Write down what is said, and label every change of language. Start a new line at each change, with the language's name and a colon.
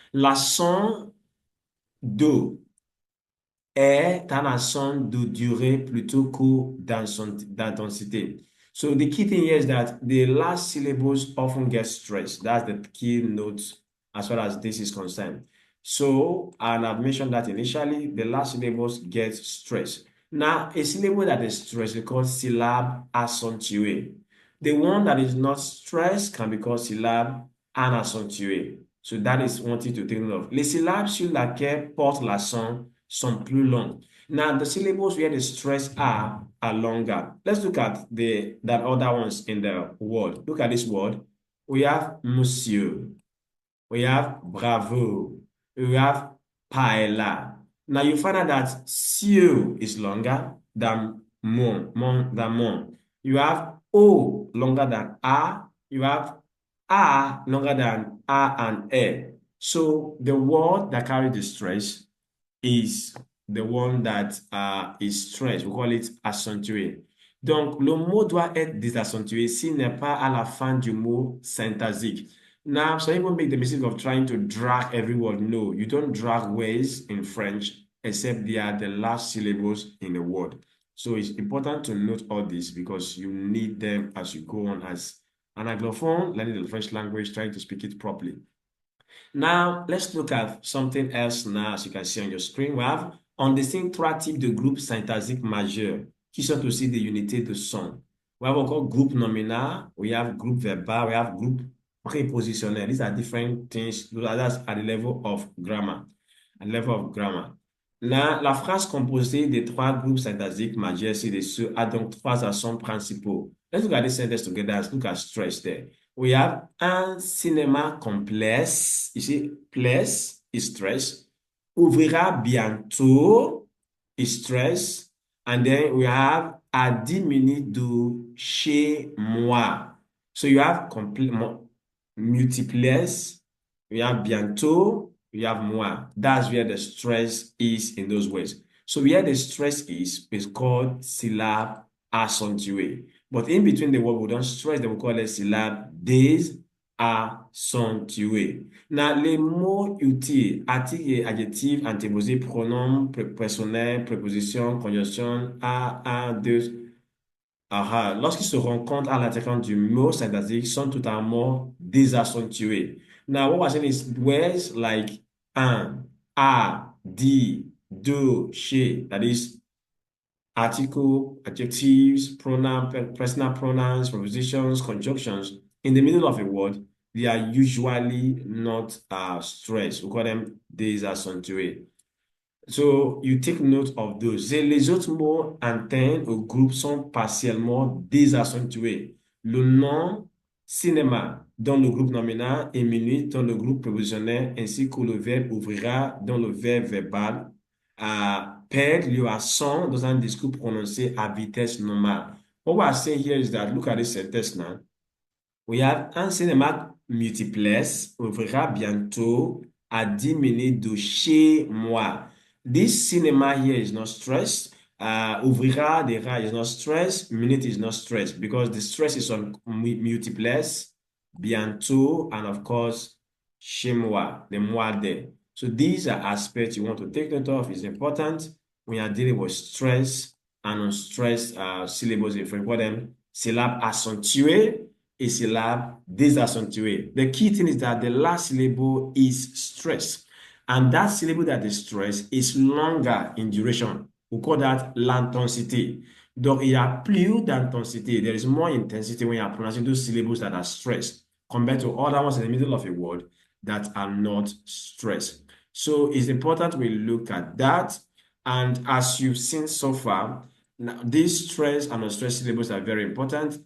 French: L'accent do est un accent de durée plutôt que d'intensité.
English: So the key thing here is that the last syllables often get stressed. That's the key note as far as this is concerned. So, and I've mentioned that initially, the last syllables get stressed. Now, a syllable that is stressed is called syllable accentué. The one that is not stressed can be called syllable anaccentué. So that is one thing to take note of.
French: Les syllabes sur laquelle porte l'accent sont plus longues.
English: Now, the syllables where the stress are longer. Let's look at the that other ones in the word. Look at this word. We have monsieur. We have bravo. We have paella. Now you find out that seu is longer than mon. You have o longer than a. You have a longer than a and e. So the word that carries the stress is the one that is stressed. We call it accentué.
French: Donc, le mot doit être désaccentué s'il n'est pas à la fin du mot syntagsique.
English: Now, some people make the mistake of trying to drag every word. No, you don't drag words in French except they are the last syllables in a word. So it's important to note all this because you need them as you go on as an Anglophone, learning the French language, trying to speak it properly. Now, let's look at something else now, as you can see on your screen. We have
French: on distinct trois types de groupes syntactiques majeurs, qui sont aussi des unités de son.
English: We have encore group nominal, we have group verbal, we have group prepositional. These are different things, that's at the level of grammar. At the level of grammar.
French: La phrase composée des trois groupes syntactiques majeurs ci-dessus a donc trois accents principaux.
English: Let's look at this sentence together. Let's look at stress there. We have
French: un cinéma complexe. Ici,
English: place is stress. Ouvrira bientôt is stress. And then we have
French: à 10 minutes de chez moi.
English: So you have multiples. We have bientôt. We have moi. That's where the stress is in those words. So where the stress is called syllable accentué. But in between the word, we don't stress them, we call it syllable désaccentué.
French: Now, les mots utiles, articles et adjectifs, antéposés, pronoms, personnels, prépositions, conjonction, un, deux. Lorsqu'ils se rencontrent à l'intérieur du mot syntactique, sont totalement désaccentués.
English: Now, what we're saying is words like un, a, di, do, chez, that is article, adjectives, pronoun, personal pronouns, prepositions, conjunctions in the middle of a word, they are usually not stressed. We call them désaccentués. So, you take note of those.
French: Les autres mots internes au groupe sont partiellement désaccentués. Le nom cinéma dans le groupe nominal et minute dans le groupe prépositionnel ainsi que le verbe ouvrira dans le verbe verbal perdent leur accent dans un discours prononcé à vitesse normale.
English: What we are saying here is that, look at this sentence now. We have
French: un cinéma multiplex ouvrira bientôt à 10 minutes de chez moi.
English: This cinema here is not stressed. Ouvrira dera is not stressed. Minute is not stressed because the stress is on multiplex, bientôt, and of course, chez moi, the moi there. So these are aspects you want to take note of. It's important when you're dealing with stress and unstressed syllables in French.
French: What them syllabes accentuées et syllabe désaccentué.
English: The key thing is that the last syllable is stressed. And that syllable that is stressed is longer in duration. We call that l'intensité.
French: Donc, il y a plus d'intensité.
English: There is more intensity when you are pronouncing those syllables that are stressed compared to other ones in the middle of a word that are not stressed. So it's important we look at that. And as you've seen so far, now, these stress and unstressed syllables are very important.